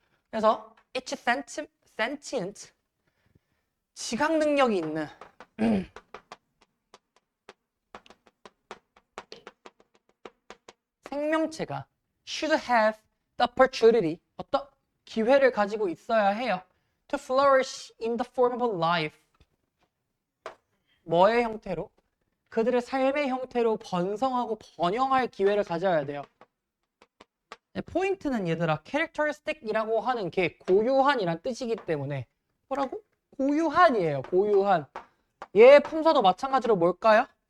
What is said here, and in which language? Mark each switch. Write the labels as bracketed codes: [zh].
[ko] 그래서 [en] it's sentient, [ko] 지각 능력이 있는 생명체가 [en] should have the opportunity, [ko] 어떤 기회를 가지고 있어야 해요. [en] to flourish in the form of a life. [ko] 뭐의 형태로? 그들의 삶의 형태로 번성하고 번영할 기회를 가져야 돼요. 포인트는 얘들아, characteristic이라고 하는 게 고유한이란 뜻이기 때문에 뭐라고? 고유한이에요. 고유한. 얘 품사도 마찬가지로 뭘까요?